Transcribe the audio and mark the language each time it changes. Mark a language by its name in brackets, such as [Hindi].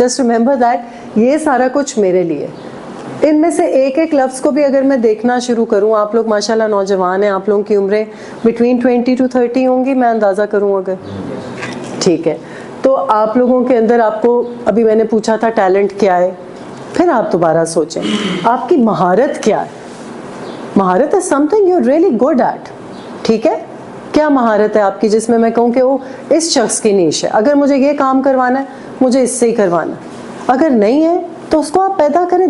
[English] just remember that, [Urdu] یہ سارا کچھ میرے لیے. ان میں سے ایک ایک لفظ کو بھی اگر میں دیکھنا شروع کروں, آپ لوگ ماشاءاللہ نوجوان ہیں, آپ لوگوں کی عمریں [English] between 20 to 30 [Urdu] ہوں گی, میں اندازہ کروں اگر. ٹھیک ہے, تو آپ لوگوں کے اندر, آپ کو ابھی میں نے پوچھا تھا ٹیلنٹ کیا ہے, پھر آپ دوبارہ سوچیں آپ کی مہارت کیا ہے. [English] مہارت is something you're really good at. [Urdu] ٹھیک ہے, کیا مہارت ہے آپ کی جس میں میں کہوں کہ وہ اس شخص کی نیش ہے, اگر مجھے یہ کام کروانا ہے مجھے اس سے ہی کروانا ہے. اگر نہیں ہے تو اس کو آپ پیدا کریں.